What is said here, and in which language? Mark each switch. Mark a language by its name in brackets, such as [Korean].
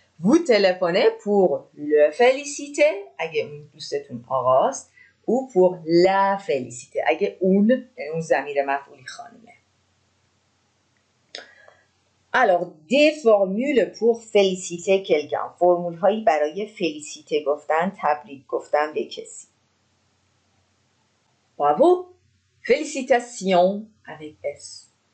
[French] Vous téléphonez pour le féliciter [Persian] اگه اون دوستتون آقاست [French] ou pour la féliciter [Persian] اگه اون ضمیر مفعولی خانمه. [French] Alors, des formules pour féliciter quelqu'un. [Persian] فرمول هایی برای féliciter گفتن، تبریک گفتن به کسی. [French] Bravo, félicitations avec S.